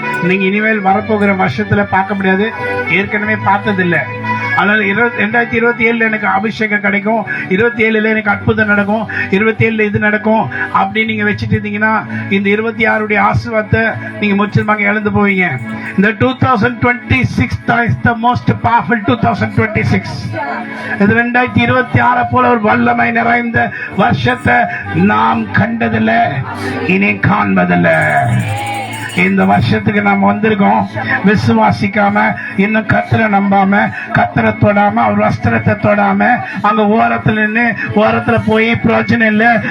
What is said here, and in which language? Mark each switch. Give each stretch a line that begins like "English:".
Tamil: நீங்க இனிமேல் வரப்போகிற வருஷத்துல பார்க்க முடியாது, ஏற்கனவே பார்த்ததில்லை. அதனால 2027 எனக்கு அபிஷேகம் கிடைக்கும், 27 எனக்கு அற்புதம் நடக்கும், 27 இது நடக்கும் அப்படின்னு நீங்க வச்சுட்டு இருந்தீங்கன்னா இந்த 26 ஆசீர்வாதத்தை நீங்க முற்றிலுமாக இழந்து போவீங்க. இந்த
English: 2026 is the most powerful 2026.
Tamil: இது 2026 போல ஒரு வல்லமை நிறைந்த வருஷத்தை நாம் கண்டதில்லை, இனி காண்பதில்லை. இந்த வருஷத்துக்கு நாம் வந்திருக்கோம் விசுவாசிக்காம, இன்னும் கத்தரை நம்பாம, கத்தரை தொடாம, அவர் வஸ்திரத்தை தொடாம, அங்க ஓரத்துல நின்று ஓரத்துல போய் பிரயோஜனம் இல்லை.